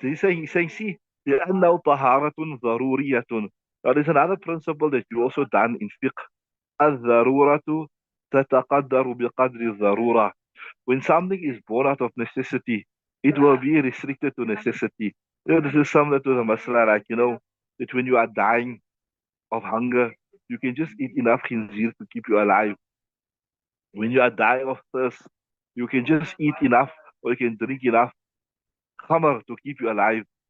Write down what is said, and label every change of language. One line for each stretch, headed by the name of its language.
English: He's saying, see,
Arabic: لأنه طهارة ضرورية.
English: Now, there's another principle that you also done in fiqh.
Arabic: الضرورة تتقدر بقدر الضرورة.
English: When something is born out of necessity, it will be restricted to necessity. This is similar to the masala, like, that when you are dying of hunger, you can just eat enough khinzir to keep you alive. When you are dying of thirst, you can just eat enough, or you can drink enough khamar to keep you alive.